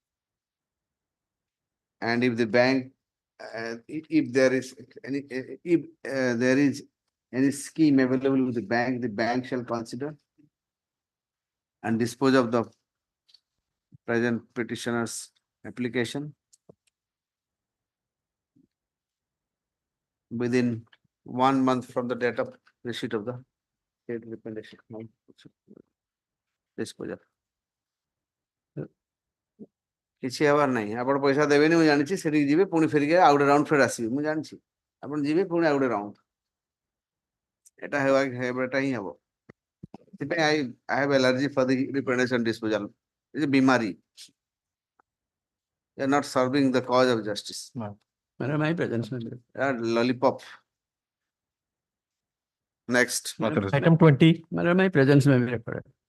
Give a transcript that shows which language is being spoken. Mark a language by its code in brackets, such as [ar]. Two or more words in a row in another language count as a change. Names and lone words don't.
[en] And if the bank, if there is any scheme available with the bank shall consider and dispose of the present petitioner's application within 1 month from the date of receipt of the state recommendation. Disposal. [or] କିଛି ହେବାର ନାହିଁ ଆପଣ ପଇସା ଦେବେନି ମୁଁ ଜାଣିଛି ସେଠିକି ଯିବେ ପୁଣି ଫେରିକି ଆଉ ଗୋଟେ ରାଉଣ୍ଡ ଫେର ଆସିବେ ମୁଁ ଜାଣିଛି ଆପଣ ଯିବେ ପୁଣି ଆଉ ଗୋଟେ ରାଉଣ୍ଡ ଏଟା ହେବାଟା ହିଁ ହବ ସେଥିପାଇଁ [en] I have allergy for the representation disposal. It's a bimari. They are not serving the cause of justice. Madam, my presence. Lollipop. Next. Item 20. Madam, my presence may be referred.